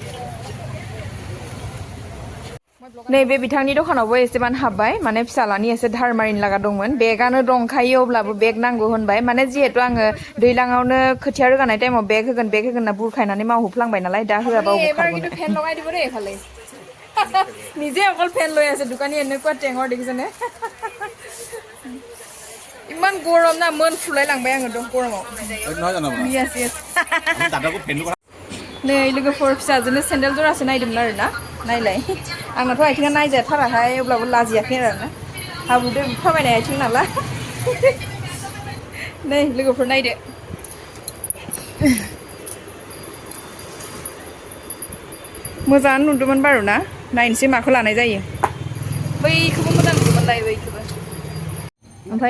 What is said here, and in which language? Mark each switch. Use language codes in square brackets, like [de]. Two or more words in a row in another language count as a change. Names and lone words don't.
[brx] नैबे बिथांनि दखानावबो एसेबां हाबबाय माने फिसालानि एसे धार मारिनो लागा दंमोन बेगानो दंखायो अब्लाबो बेग नांगौ होनबाय माने जिहेतु आङो दैलाङावनो खोथिया रोगानाय टाइमाव बेग होगोन होनना बुरखायनानै मावहोफ्लांबाय नालाय दा होआबा खारगोन [as] নিজে অকল ফেন লৈ আছে দোকানী এনেকুৱা টেঙৰ দেখিছেনে ইমান গৰম না মন ফুলাই [brx] লাंबाय आङो गरमाव नै लोगोफोर फिसाजोनो सेन्देल जरासे नायदोंमोन आरोना नायलाय आंनाथ' आथिङा नायजाथाराहाय अब्लाबो लाजियाखै आरोना हाबुदो थाबायनाय आथिं नालाय नै लोगोफोर नायदो मोजाङानो नुदोंमोन बारु ना नायनोसै माखौ लानाय जायो बैखौबो मोजां नुदोंमोनलाय बैखौबो ओमफ्राय